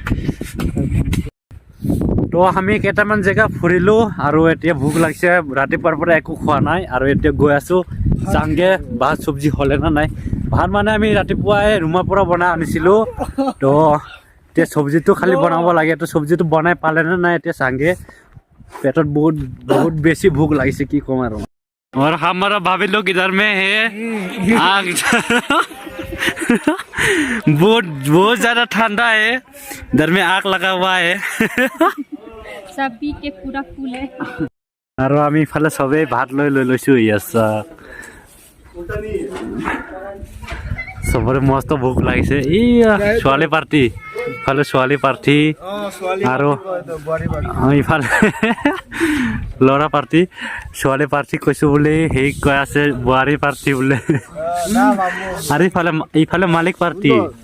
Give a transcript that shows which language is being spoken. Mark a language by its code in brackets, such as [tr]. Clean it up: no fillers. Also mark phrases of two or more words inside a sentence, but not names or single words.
[as] তো আমি কেইটামান জেগা ফুৰিলো আৰু এতিয়া ভোক লাগিছে ৰাতিপুৱাৰ পৰা একো খোৱা নাই আৰু এতিয়া গৈ আছো চাংগে ভাত চব্জি হ'লে না নাই ভাত মানে আমি ৰাতিপুৱাই ৰুমৰ পৰা বনাই আনিছিলো তো এতিয়া চব্জিটো খালি বনাব লাগে তো চব্জিটো বনাই পালে নে নাই এতিয়া চাংগে পেটত বহুত বেছি ভোক লাগিছে কি ক'ম আৰু [hi] और हमारा भाभी लोग इधर में है आग बहुत ज्यादा ठंडा है इधर में आग लगा हुआ है सब पी के पूरा फूल है [as] আৰু আমি ইফালে চবেই ভাত লৈ লৈছো ইয়াছা চবৰে মস্ত ভোক লাগিছে ইয়া ছোৱালী পাৰ্টি ইফালে ছোৱালী পাৰ্টি আৰু ইফালে ল'ৰা পাৰ্টি ছোৱালী পাৰ্টি কৈছো বুলি সেই কৈ আছে বোৱাৰী পাৰ্টি বোলে আৰু ইফালে মালিক পাৰ্টি